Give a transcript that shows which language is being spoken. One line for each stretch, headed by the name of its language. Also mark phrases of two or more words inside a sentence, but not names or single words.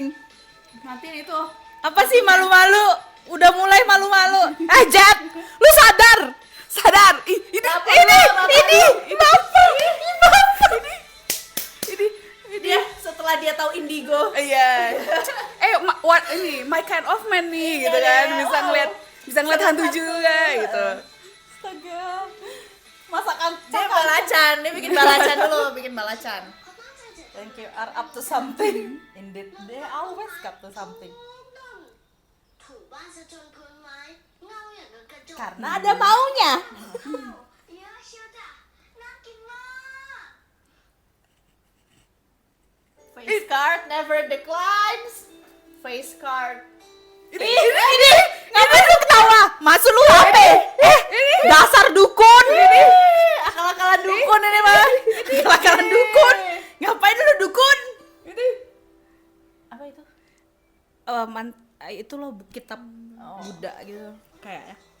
Indonesian: Matiin itu. Apa sih malu-malu? Udah mulai malu-malu. Jat, lu sadar. Ini. Dia setelah dia tahu indigo. Iya. What ini
English: my kind of man
Indonesian: nih gitu kan. Bisa ngeliat hantu juga gitu. Astaga. Masakan Dia balacan, dia bikin balacan dulu, bikin balacan.
Thai: เขาตั้งใจจะ
English: Thank you are up to something. Indeed, they always up to something.
Thai: ถูบ้านซะจนพื้นไม้เงาอย่างกับกระจก
Indonesian: Karena ada maunya.
Thai: เยอะเชียวจ้ะน่ากินมาก
English: Face card never declines. Face card.
Indonesian: Ini. Ngapain lu ketawa? Masuk lu HP. Dasar dukun. Akal-akalan dukun ini mah. Akal-akalan dukun. Ngapain lu dukun? Ini. Apa itu? Itu loh kitab Buddha gitu kayaknya.